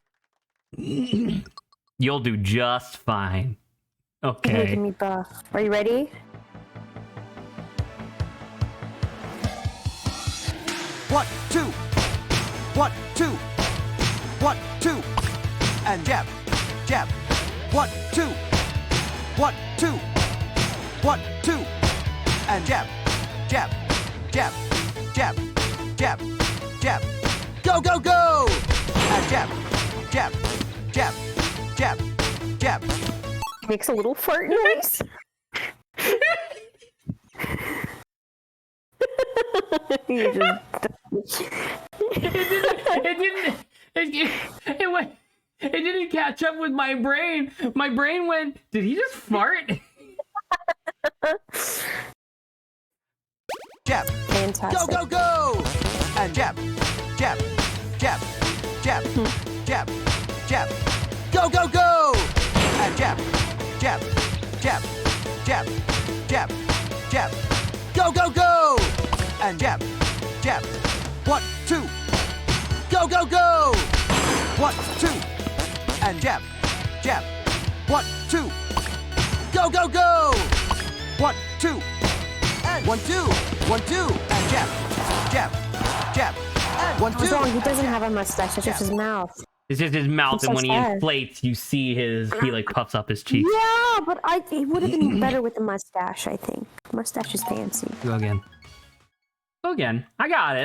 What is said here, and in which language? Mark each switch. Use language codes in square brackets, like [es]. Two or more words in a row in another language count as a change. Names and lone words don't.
[en] You'll do just fine. You're making Okay. me buff. Are you ready? One, two. 1, 2. 1, 2. And jab, jab. 1, 2. 1, 2. 1, 2. And jab, jab, jab, jab, jab, jab. Go, go, go! And jab, jab, jab, jab, jab. Makes a little fart noise. You just... It didn't catch up with my brain. My brain went, did he just fart? Jab, Fantastic. go, go, go! And jab, jab, jab, jab, jab, jab. Go, go, go! And jab, jab, jab, jab, jab, jab. Go, go, go! And jab, jab. 1, 2. Go, go, go! 1, 2. And jab, jab. 1, 2. Go, go, go! 1, 2. And 1, 2. 1, 2. And jab, jab, jab. And 1, 2. What's wrong? He doesn't have a mustache. It's just his mouth. It's just his mouth, It's and so when he sad. inflates, you see he like puffs up his cheeks. Yeah, but it would have been better with the mustache, I think. Mustache is fancy. Go again. Go again. I got it.